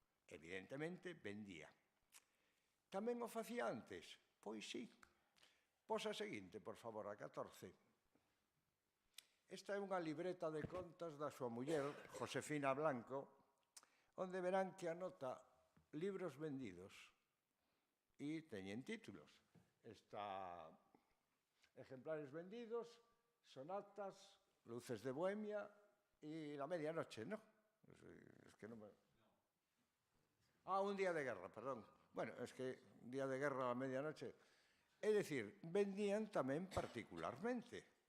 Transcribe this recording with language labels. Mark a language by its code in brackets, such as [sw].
[gl] Evidentemente, vendía. Tamén o facía antes? Pois sí. Pos a seguinte, por favor, a 14. Esta é unha libreta de contas da súa muller, Josefina Blanco, onde verán que anota libros vendidos e teñen títulos. [es] Está ejemplares vendidos, sonatas, luces de Bohemia e La medianoche, ¿no? Es que no me... Un día de guerra, perdón. Bueno, es que día de guerra a medianoche. [gl] É dicir, vendían tamén particularmente.